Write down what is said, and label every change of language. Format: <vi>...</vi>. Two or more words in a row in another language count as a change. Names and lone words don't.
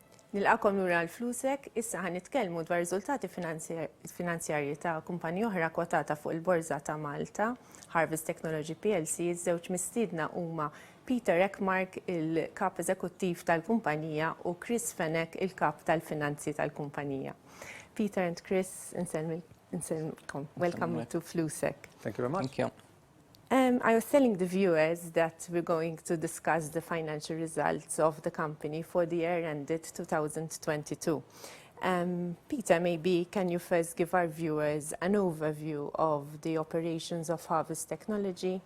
<mt>Nilqakom lura l-Flusek, issa ħan nitkellmu dwar riżultati finanzjarji ta' kumpanija oħra kwotata fuq il-Borża ta' Malta, Harvest Technology PLC, iż-żewġ mistiedna huma Peter Ekmark, il-kap eżekuttiv tal-kumpanija, u Chris Fenech, il-kap tal-finanzi tal-kumpanija.</mt> <en>Peter and Chris, welcome to Flusek. Thank you very much. Thank you. I was telling the viewers that we're going to discuss the financial results of the company for the year ended 2022. Peter, maybe can you first give our viewers an overview of the operations of Harvest Technology?</en>